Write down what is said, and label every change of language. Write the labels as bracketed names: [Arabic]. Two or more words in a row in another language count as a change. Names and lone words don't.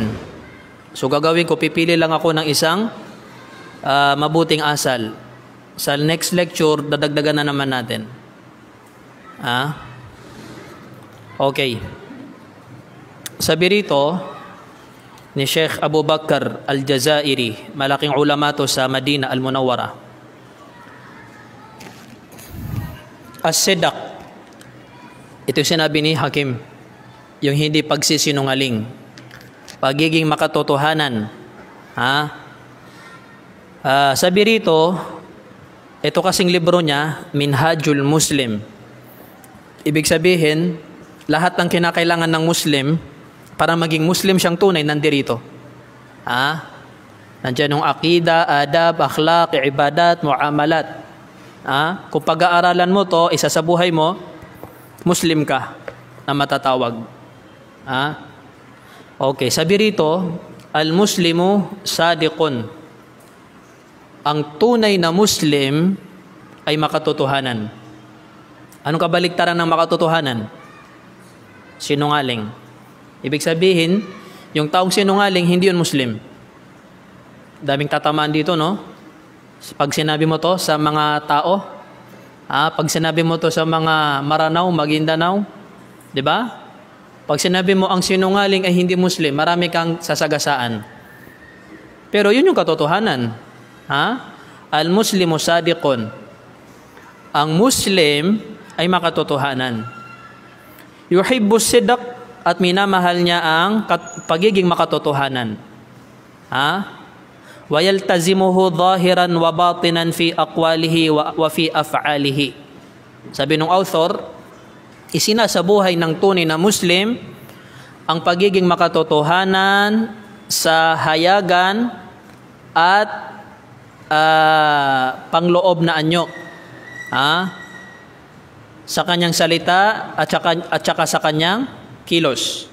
[Filipino] So gagawin ko, pipili lang ako ng isang mabuting asal. Sa next lecture, dadagdagan na naman natin. Okay. Sabi rito ni Sheikh Abu Bakr Al-Jazairi, malaking ulama to sa Madina Al-Munawwara. As-sidq. Ito sinabi ni Hakim, yung hindi pagsisinungaling, pagiging makatotohanan. Sabi rito, ito kasing libro niya, Minhajul Muslim. Ibig sabihin, lahat ng kinakailangan ng Muslim para maging Muslim siyang tunay nandirito. Nandiyan yung akida, adab, akhlaq, ibadat, muamalat. Kung pag-aaralan mo to, isa sa buhay mo, Muslim ka na matatawag. Okay, sabi rito, [Arabic] المسلم صادق. [Filipino] Ang tunay na Muslim ay makatotohanan. Anong kabaliktaran ng makatotohanan? Sinungaling. Ibig sabihin, yung taong sinungaling, hindi yun Muslim. Daming tatamaan dito, no? Pag sinabi mo to sa mga tao, pag sinabi mo to sa mga Maranao, Maguindanao, di ba? Pag sinabi mo ang sinungaling ay hindi Muslim, marami kang sasagasaan. Pero yun yung katotohanan. [Arabic] المسلم صادق. [Filipino] Ang Muslim ay makatotohanan. [Arabic] يحب صدق, [Filipino] at minamahal niya ang pagiging makatotohanan. [Arabic] ويلتزمه ظاهرا وباطنا في أقواله وفي أفعاله. [Filipino] Sabi ng author, isinasabuhay ng tunay na Muslim ang pagiging makatotohanan sa hayagan at pangloob na anyo. Sa kanyang salita at saka sa kanyang kilos.